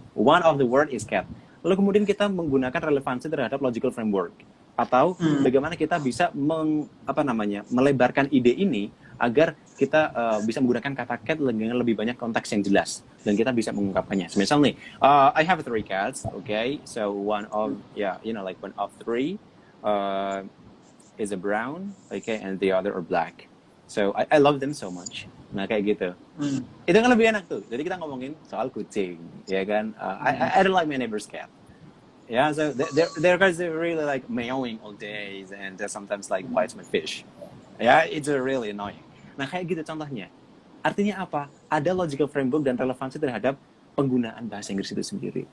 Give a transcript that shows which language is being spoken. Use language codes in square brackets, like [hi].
[en] One of the word is cat. [id] Lalu kemudian kita menggunakan relevansi terhadap logical framework, atau bagaimana kita bisa melebarkan ide ini agar kita bisa menggunakan kata cat dengan lebih banyak konteks yang jelas dan kita bisa mengungkapkannya. Misalnya, [en] I have 3 cats, okay? So one of one of 3 is a brown, okay, and the other are black. So I love them so much. [id] Nah kayak gitu. Itu kan lebih enak tuh. Jadi kita ngomongin soal kucing, ya kan? [en] I don't like my neighbor's cat. Yeah, so they're guys are really like meowing all days and sometimes like bites my fish. Yeah, it's really annoying. [id] Nah kayak gitu contohnya. Artinya apa? Ada logical framework dan relevansi terhadap penggunaan bahasa Inggris itu sendiri.